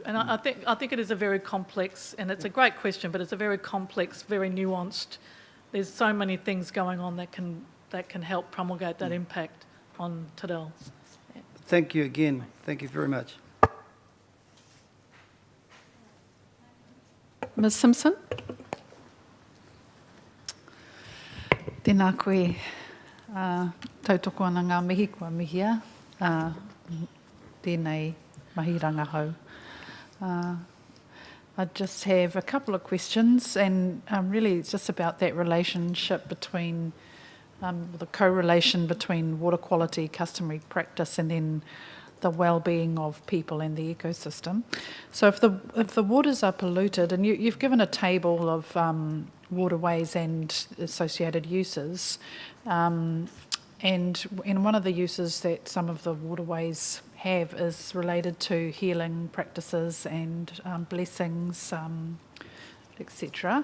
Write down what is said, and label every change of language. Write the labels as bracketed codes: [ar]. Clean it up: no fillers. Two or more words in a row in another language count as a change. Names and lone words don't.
[en] And I think it is a very complex, and it's a great question, but it's a very complex, very nuanced. There's so many things going on that can help promulgate that impact on Te Reo. Yeah. Thank you again. Thank you very much. Ms Simpson? [mi] Tēnā koe. Tautoko ana ngā mihi kua mihia. Tēnei mahi rangahau. [en] I just have a couple of questions, and really it's just about that relationship between, the correlation between water quality, customary practice, and then the well-being of people and the ecosystem. So if the waters are polluted, and you've given a table of waterways and associated uses, and in one of the uses that some of the waterways have is related to healing practices and blessings, etc.